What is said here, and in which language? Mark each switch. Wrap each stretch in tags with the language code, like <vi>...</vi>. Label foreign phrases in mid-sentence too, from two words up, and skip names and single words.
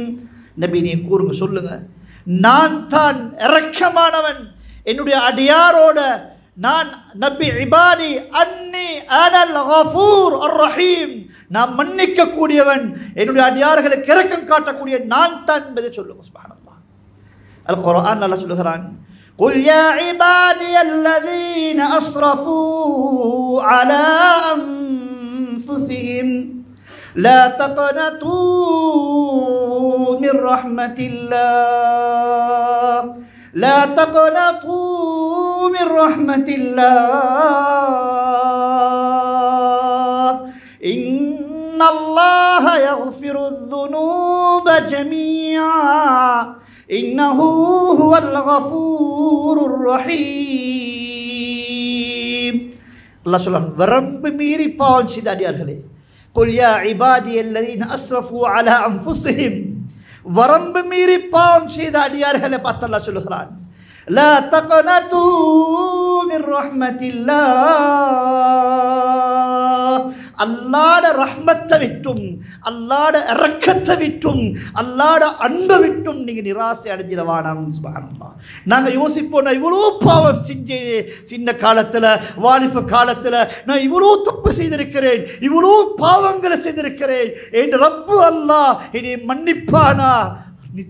<ta>நபி நீ கூறுங்க, சொல்லுங்க, நான் தான் இரக்கமானவன், என்னுடைய அடியாரோட நான், நபி</ta> <ar>عبادي أني أنا الغفور الرحيم,</ar> <ta>நான் மன்னிக்க கூடியவன், என்னுடைய அடியார்களுக்கு இரக்கம் காட்டக்கூடிய நான் தான் என்பதை சொல்லுங்க. சுப்ஹானல்லாஹ். அல் குர்ஆன் அல்லாஹ் சொல்கிறான்,</ta> <ar>قل يا عبادي الذين أسرفوا على أنفسهم لا تقنطوا من رحمة الله لا تقنطوا من رحمة الله إن الله يغفر الذنوب جميعا إنه هو الغفور الرحيم.</ar> <ta>الله சொல்றான், வரம்பு மீறி பாவம் செய்த அடியார்களே,</ta> <ar>قل يا عبادي الذين أسرفوا على أنفسهم,</ar> <ta>வரம்பு மீறி பாவம் செய்த அடியார்களை பார்த்து அல்லாஹ் சொல்கிறான்,</ta> <ar>لا تقنطوا من رحمة الله,</ar> <ta>அல்லாஹ்ட ரஹ்மத்தை விட்டும், அல்லாஹ்ட இரக்கத்தை விட்டும், அல்லாஹ்ட அன்பை விட்டும் நீங்க நிராசை அடைஞ்சிடவானாம். சுப்ஹானல்லாஹ். நாங்க யோசிப்போம், நான் இவ்வளோ பாவம் செஞ்சேன், சின்ன காலத்துல, வாலிப காலத்துல நான் இவ்வளோ தப்பு செய்திருக்கிறேன், இவ்வளோ பாவங்களை செய்திருக்கிறேன், என் ரப்பு அல்லாஹ் என்னை மன்னிப்பானா?</ta>